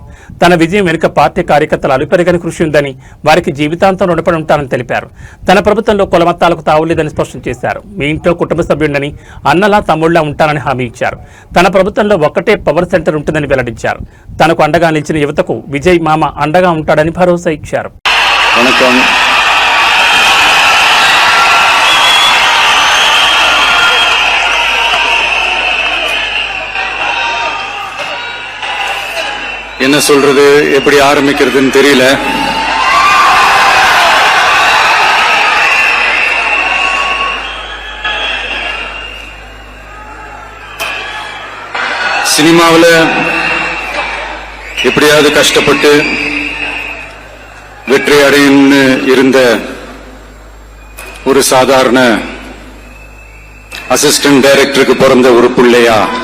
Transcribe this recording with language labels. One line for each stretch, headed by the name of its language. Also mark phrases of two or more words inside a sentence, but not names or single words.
Telugu: తన విజయం వెనుక పార్టీ కార్యకర్తల అలుపెరగని కృషి ఉందని, వారికి జీవితాంతం రుణపడి ఉంటానని తెలిపారు. తన ప్రభుత్వంలో కులమతాలకు తావులేదని స్పష్టం చేశారు. మీ ఇంట్లో కుటుంబ సభ్యుడని, అన్నలా తమ్ముళ్లా ఉంటానని హామీ ఇచ్చారు. తన ప్రభుత్వంలో ఒక్కటే పవర్ సెంటర్ ఉంటుందని వెల్లడించారు. తనకు అండగా నిలిచిన యువతకు విజయ్ మామ అండగా ఉంటాడని భరోసా ఇచ్చారు.
Tamil: என்ன சொல்றது, எப்படி ஆரம்பிக்கிறதுன்னு தெரியல. சினிமாவில் எப்படியாவது கஷ்டப்பட்டு வெற்றி அடையணும்னு இருந்த ஒரு சாதாரண
English: assistant director
Tamil: பிறந்த ஒரு பிள்ளையா